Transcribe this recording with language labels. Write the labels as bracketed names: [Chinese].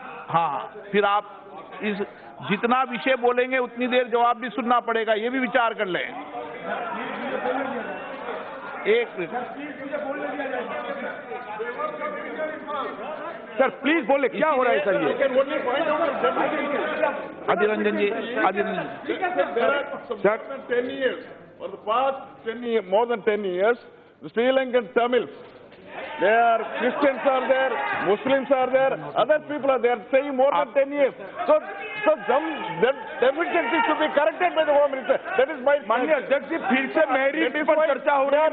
[Hindi] हाँ, फिर आप इस जितना विषय बोलेंगे उतनी देर जवाब भी सुनना पड़ेगा, ये भी विचार कर लें। एक सर प्लीज बोले, क्या हो रहा है सर? ये अधीर रंजन जी, अधीर रंजन जी, [English] Sir, 10 years, for the past 10 years, more than 10 years, the Sri Lankan Tamils, they are Christians are there, Muslims are there, other people are there, saying more than 10 years. So some deficiency should be corrected by the Home Minister. That is my. [Hindi] माननीय अध्यक्ष जी, फिर से merit पर चर्चा हो रही है।